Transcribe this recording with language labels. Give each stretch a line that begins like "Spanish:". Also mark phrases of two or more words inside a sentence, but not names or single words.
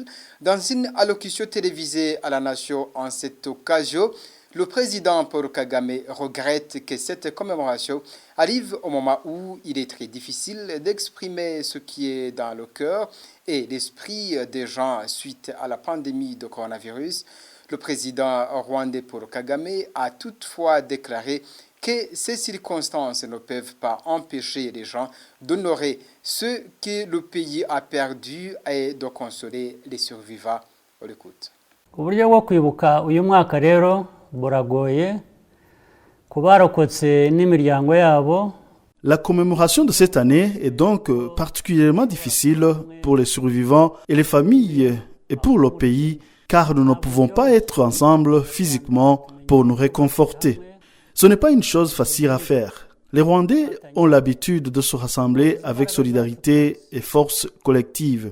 French: Dans une allocution télévisée à la nation en cette occasion, le président Paul Kagame regrette que cette commémoration arrive au moment où il est très difficile d'exprimer ce qui est dans le cœur et l'esprit des gens suite à la pandémie de coronavirus. Le président rwandais Paul Kagame a toutefois déclaré que ces circonstances ne peuvent pas empêcher les gens d'honorer ce que le pays a perdu et de consoler les survivants. On l'écoute.
Kinyarwanda: Uburyo bwo kwibuka uyu mwaka rero buragoye kubarokotse n'imiryango yabo.
French: La commémoration de cette année est donc particulièrement difficile pour les survivants et les familles et pour le pays, car nous ne pouvons pas être ensemble physiquement pour nous réconforter. Ce n'est pas une chose facile à faire. Les Rwandais ont l'habitude de se rassembler avec solidarité et force collective.